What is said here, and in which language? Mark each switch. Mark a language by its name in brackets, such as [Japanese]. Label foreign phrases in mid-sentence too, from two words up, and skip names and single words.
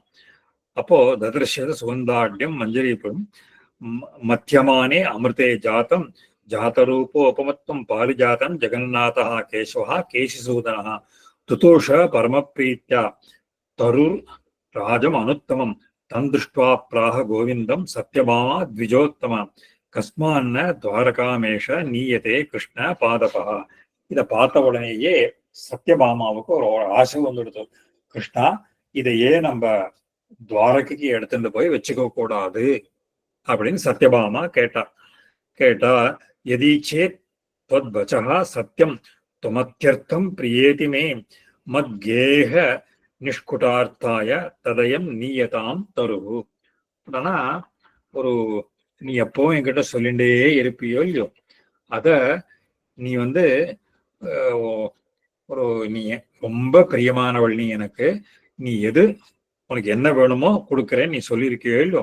[Sanskrit] அப்போ ददृश्यत सुगन्धाढ्यं मञ्जरिप्पुम् मथ्यमाने अमृते जातं जातरूपो उपमत्वं पारिजातं जगन्नाथ केशव केशिसूदन तुतोष परमप्रीत्या तरुर् राजम् अनुत्तमम् तं दृष्ट्वा प्राह गोविन्दं सत्यभामा द्विजोत्तम कस्मान्न द्वारकामेष नीयते कृष्ण पादपः. [Tamil] இதை பார்த்த உடனேயே சத்யபாமாவுக்கு ஒரு ஆசை வந்துடுது. கிருஷ்ணா, இதையே நம்ம துவாரகைக்கு எடுத்துட்டு போய் வச்சுக்க கூடாது அப்படின்னு சத்யபாமா கேட்டா [Sanskrit] यदीच्छेत् त्वद्वचः सत्यं त्वमत्यर्थं प्रियेति मे मद्गेह निष्कुटार्थाय तदयं नीयतां तरुः. [Tamil] ஆனா ஒரு நீ எப்பவும் என்கிட்ட சொல்லிண்டே இருப்பியோ இல்லையோ, அத நீ ஒரு நீ ரொம்ப பிரியமானவள், நீ எனக்கு, நீ எது உனக்கு என்ன வேணுமோ கொடுக்குறேன் நீ சொல்லியிருக்கியோ இல்லையோ.